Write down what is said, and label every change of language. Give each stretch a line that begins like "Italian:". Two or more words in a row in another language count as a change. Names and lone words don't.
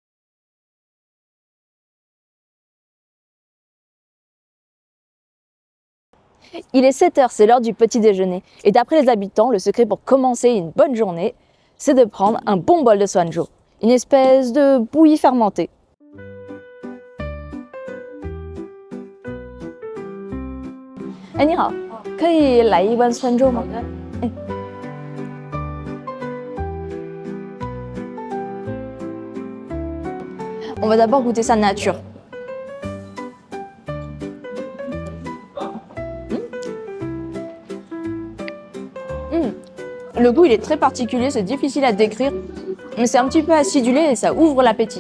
French: Il est 7 heures, c'est l'heure du petit déjeuner. Et d'après les habitants, le secret pour commencer une bonne journée, c'est de prendre un bon bol de Swanjo, une espèce de bouillie fermentée.
Chinese: Eh, 你好，可以来一碗酸粥吗？
French: 哎。On va d'abord goûter sa nature. Le goût, il est très particulier, c'est difficile à décrire, mais c'est un petit peu acidulé et ça ouvre l'appétit.